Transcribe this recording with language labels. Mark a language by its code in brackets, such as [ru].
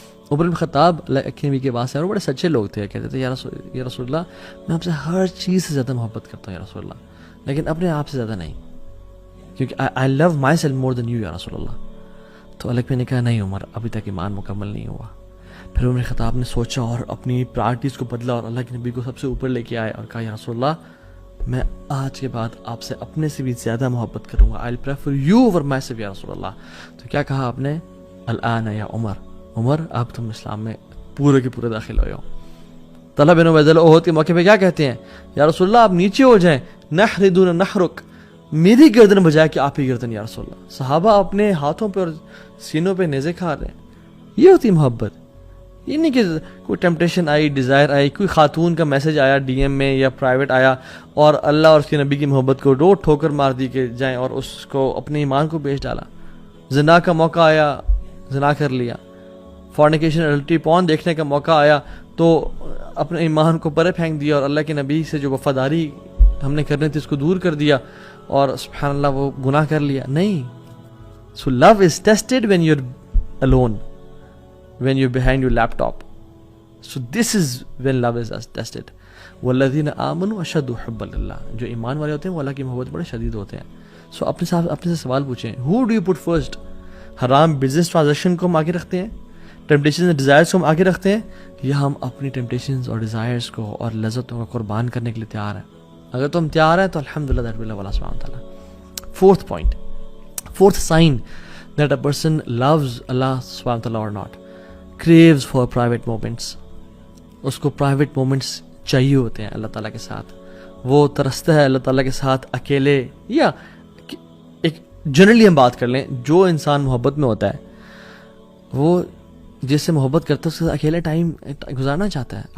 [ur] عمر بن خطاب اللہ کے نبی کے پاس سے, اور بڑے سچے لوگ تھے, کہتے تھے یا رسول اللہ میں آپ سے ہر چیز سے زیادہ محبت کرتا ہوں یا رسول اللہ, لیکن اپنے آپ سے زیادہ نہیں, کیونکہ [en] I love myself more than you [ur] یا رسول اللہ. تو اللہ کے نے کہا نہیں عمر, ابھی تک ایمان مکمل نہیں ہوا. پھر عمر خطاب نے سوچا اور اپنی پرائرٹیز کو بدلا اور اللہ کے نبی کو سب سے اوپر لے کے آئے اور کہا یا رسول اللہ میں آج کے بعد آپ سے اپنے سے بھی زیادہ محبت کروں گا. [en] I'll prefer you over myself یا رسول اللہ. [ur] تو کیا کہا آپ نے؟ [ar] الآن یا عمر، [ur] عمر اب تم اسلام میں پورے کے پورے داخل ہو جاؤ. طلحہ بن عبید اللہ احد کے موقع پہ کیا کہتے ہیں؟ یا رسول اللہ آپ نیچے ہو جائیں. [ar] نحر دون نحرک، [ur] میری گردن بجائے کہ آپ کی گردن یا رسول اللہ. صحابہ اپنے ہاتھوں پہ اور سینوں پہ نیزے کھا رہے ہیں. یہ ہوتی محبت. یہ نہیں کہ کوئی ٹیمپٹیشن آئی، ڈیزائر آئی، کوئی خاتون کا میسج آیا ڈی ایم میں یا پرائیویٹ آیا اور اللہ اور اس کے نبی کی محبت کو روٹ ٹھوکر مار دی کہ جائیں اور اس کو اپنے ایمان کو بیچ ڈالا. زنا کا موقع آیا، زنا کر لیا. فورنیکیشن الٹی پون دیکھنے کا موقع آیا تو اپنے ایمان کو پرے پھینک دیا اور اللہ کے نبی سے جو وفاداری ہم نے کرنی تھی اس کو دور کر دیا اور سبحان اللہ وہ گناہ کر لیا. نہیں. [en] So love is tested when you're alone, when you're behind your laptop. So this is when love is tested. [ar] والذین آمنوا اشد حبا للہ، [ur] جو ایمان والے ہوتے ہیں وہ اللہ کی محبت بڑے شدید ہوتے ہیں. سو اپنے سے سوال پوچھیں، [en] who do you put first؟ [ur] حرام بزنس ٹرانزیکشن کو ہم آگے رکھتے ہیں، ٹیمپٹیشنز اور ڈیزائرز کو ہم آگے رکھتے ہیں، یا ہم اپنی ٹیمپٹیشنز اور ڈیزائرز کو اور لذتوں کو قربان کرنے کے لیے تیار ہیں؟ اگر تم تیار ہیں تو الحمدللہ دیٹ ول اللہ سبحانہ وتعالیٰ. Fourth point, [en] fourth sign that a person loves Allah subhanahu wa ta'ala or not, craves for private moments. [ur] اس کو private moments چاہیے ہوتے ہیں اللہ تعالیٰ کے ساتھ. وہ ترستا ہے اللہ تعالیٰ کے ساتھ اکیلے، یا ایک جنرلی ہم بات کر لیں، جو انسان محبت میں ہوتا ہے وہ جس سے محبت کرتا ہے اس کے ساتھ اکیلے ٹائم گزارنا چاہتا ہے.